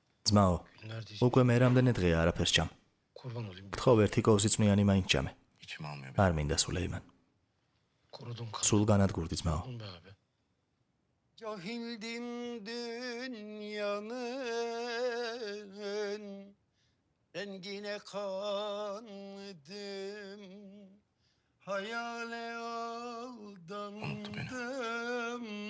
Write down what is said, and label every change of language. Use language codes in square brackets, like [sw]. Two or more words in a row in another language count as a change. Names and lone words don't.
[ka] ძმაო, უკვე მე რამდენი დღეა არაფერს ჭამ. [tr] Kurban olayım. [ka] გთხოვ ერთი კოვზი წვნიანი მაინც ჭამე. [tr] İçim almıyor. [ka] არ მინდა სულეიმან. [tr] Kurudum [ka] სულ განადგურდი ძმაო. [tr] be abi. Cahildim dünyanın rengine kandım. Hayale aldandım.